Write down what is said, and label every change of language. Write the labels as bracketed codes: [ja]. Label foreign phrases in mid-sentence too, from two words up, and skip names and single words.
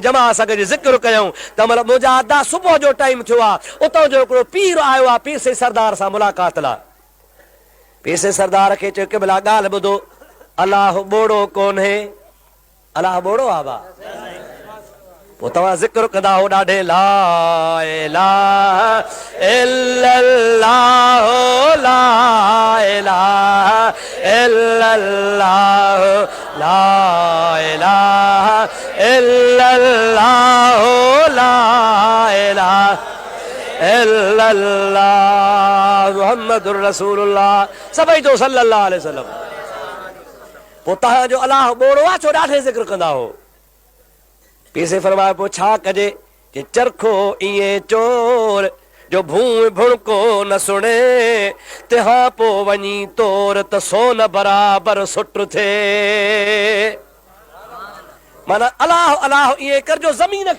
[sd] जमा असां गॾु ज़िक्र कयूं त मतलब मुंहिंजा अदा सुबुह जो टाइम थियो आहे उतां जो हिकिड़ो पीर आयो आहे पीर सईद सरदार सां मुलाक़ात लाइ पीर सईद सरदार खे चयो की भला ॻाल्हि ॿुधो अलाह ॿोड़ो कोन्हे अलाह ॿोड़ो आहे बा पोइ तव्हां ज़िक्र कंदा हो ॾाढे [ar] لا إله إلا الله لا إله إلا الله لا إله إلا الله لا إله إلا الله محمد رسول الله [sd] सभई जो [ar] صلى الله عليه وسلم [sd] पोइ तव्हांजो अलाह ॿोड़ो आहे छो ॾाढे ज़िक्र कंदा हो पीसे फरमाए पोइ छा कजे कि चरखो इएं चोर जो भूं भुणको न सुणे तंहिं पोइ वञी तोर त सोन बराबर सुट थिए माना अलाह अलाह ईअं कर जो ज़मीन खे